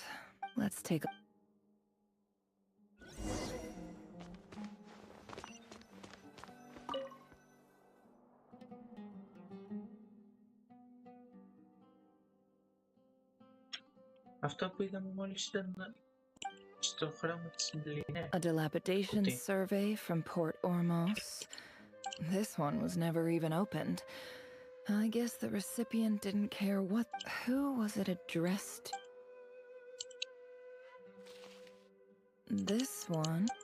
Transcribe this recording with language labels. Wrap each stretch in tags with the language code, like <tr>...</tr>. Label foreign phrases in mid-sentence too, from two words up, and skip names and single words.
<en>Let's take a...</en> <el>Αυτό που είδαμε μόλις ήταν στο χρώμα της μπλε.</el> <en>A dilapidation survey from Port Ormos. This one was never even opened. I guess the recipient didn't care what... Who was it addressed to? This one...</en>